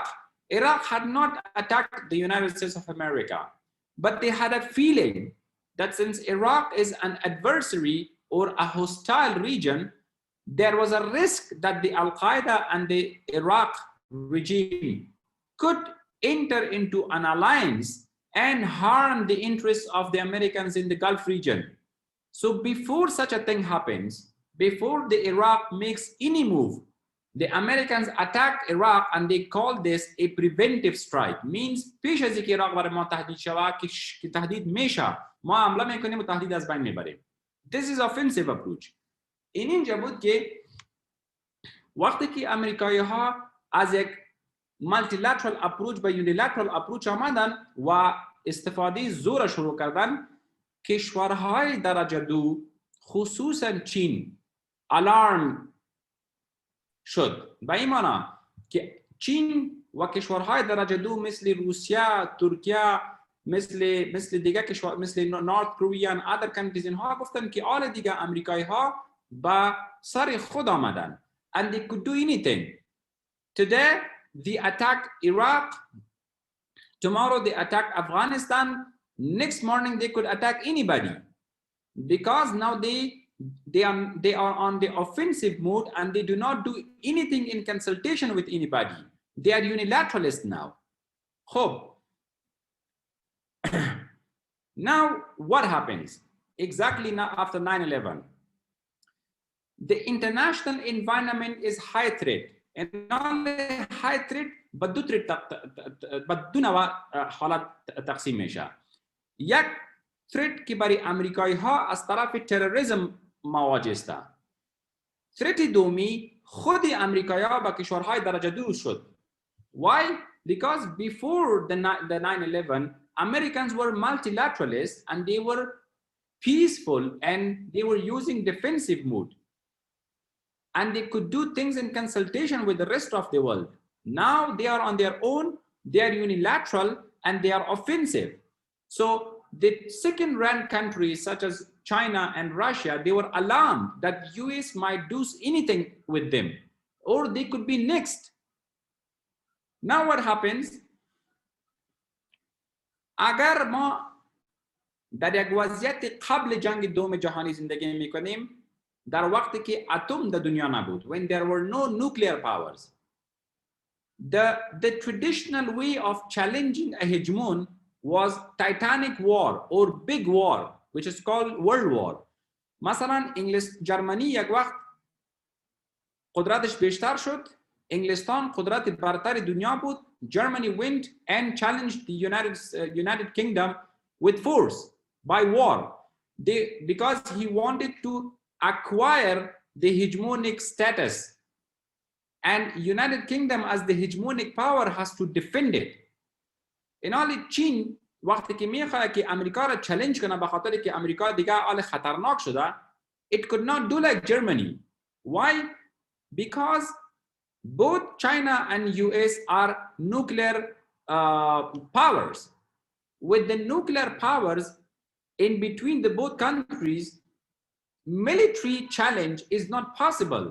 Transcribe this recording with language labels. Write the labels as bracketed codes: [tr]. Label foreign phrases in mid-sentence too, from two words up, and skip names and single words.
[en] Iraq had not attacked the United States of America, but they had a feeling that since Iraq is an adversary or a hostile region, there was a risk that the Al-Qaeda and the Iraq regime could enter into an alliance and harm the interests of the Americans in the Gulf region. So before such a thing happens, before the Iraq makes any move, the Americans attacked Iraq and they call this a preventive strike. Means [fa] پیش از اینکه عراق برای ما تهدید شود که تهدید میشه ما حمله میکنیم و تهدید از بین میبریم. [en] This is offensive approach. [fa] اینجا بود که وقتی که امریکایی ها از یک [en] multilateral approach [fa] به [en] unilateral approach [fa] آمدن و استفاده زور شروع کردن، کشورهای درجه دو خصوصا چین الارم شد. به این معنی که چین و کشورهای درجه دو مثل روسیه، ترکیه، مثل دیگه کشور مثل نورت کره و [en] other countries [fa] اینها گفتن که آل دیگه امریکایی ها با سر خود آمدن [en] and they could do anything. Today they attack Iraq, tomorrow they attack Afghanistan, next morning they could attack anybody because now they are on the offensive mode and they do not do anything in consultation with anybody. They are unilateralist now. Hope. Now what happens exactly now after 9/11? The international environment is high threat and not only high threat but [fa] دو نوع حالت تقسیم میشه. یک threat که برای امریکایی ها از طرف تروریسم مواجه است. threat دومی خود امریکایی ها با کشورهای درجه دو شد. [en] Why? Because before the 9/11 Americans were multilateralists and they were peaceful and they were using defensive mode. And they could do things in consultation with the rest of the world. Now they are on their own, they are unilateral, and they are offensive. So the second-rank countries such as China and Russia, they were alarmed that US might do anything with them, or they could be next. Now what happens? [fa] اگر ما در یک وضعیت قبل جنگ دوم جهانی زندگی میکنیم، در وقتی که اتم در دنیا نبود، [en] when there were no nuclear powers, the traditional way of challenging a hegemon was titanic war or big war, which is called world war. [fa] مثلا جرمنی یک وقت قدرتش بیشتر شد، انگلستان قدرت برتر دنیا بود. [en] Germany went and challenged the United Kingdom with force by war. Because he wanted to acquire the hegemonic status, and United Kingdom as the hegemonic power has to defend it. In all [fa] چین وقتی که میخواد که امریکا را چالش کنه به خاطر که امریکا دیگه آل خطرناک شده، [en] it could not do like Germany. Why? Because both China and US are nuclear powers. With the nuclear powers in between the both countries, military challenge is not possible.